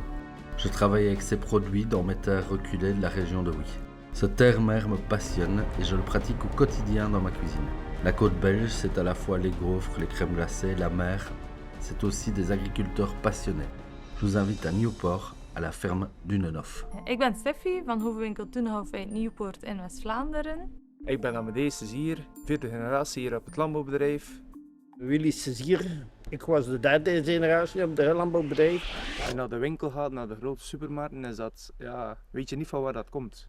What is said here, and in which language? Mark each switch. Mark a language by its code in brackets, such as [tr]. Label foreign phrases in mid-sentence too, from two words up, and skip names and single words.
[fr] Je travaille avec ces produits dans mes terres reculées de la région de Huy. Ce terre-mer me passionne et je le pratique au quotidien dans ma cuisine. La côte belge, c'est à la fois les gaufres, les crèmes glacées, la mer. C'est aussi des agriculteurs passionnés. Je vous invite à Nieuport, à la ferme Dunenhof. [nl] Ik ben Steffi van Hoevenwinkel Dunenhof uit Nieuwpoort in West-Vlaanderen. Ik ben Amadeus Sezier, vierde generatie hier op het landbouwbedrijf. Willy Sezier, ik was de derde generatie op het landbouwbedrijf. Als je naar de winkel gaat, naar de grote supermarkten, is dat, weet je niet van waar dat komt.